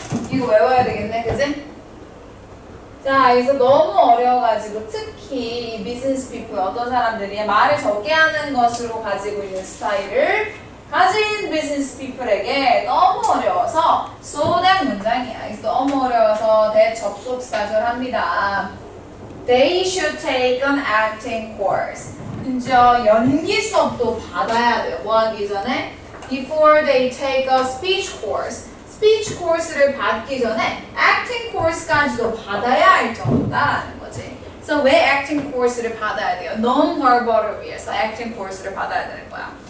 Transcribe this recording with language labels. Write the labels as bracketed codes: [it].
[ko] 이거 외워야 되겠네, 그치? 자, 여기서 너무 어려워가지고 특히 비즈니스 피플 어떤 사람들이 말을 적게 하는 것으로 가지고 있는 스타일을 가진 비즈니스 피플에게 너무 어려워서 so that 문장이야. 그래서 너무 어려워서 that 접속사절 합니다. [en] They should take an acting course. [ko] 심지어 연기 수업도 받아야 돼요. 뭐 하기 전에? [en] Before they take a speech course. [ko] 스피치 코र्스를 받기 전에 액팅 코र्스까지도 받아야 할 정도다라는 거지. 그래서 왜 액팅 코र्스를 받아야 돼요? non-verbal을 위해서 액팅 코र्스를 받아야 되는 거야.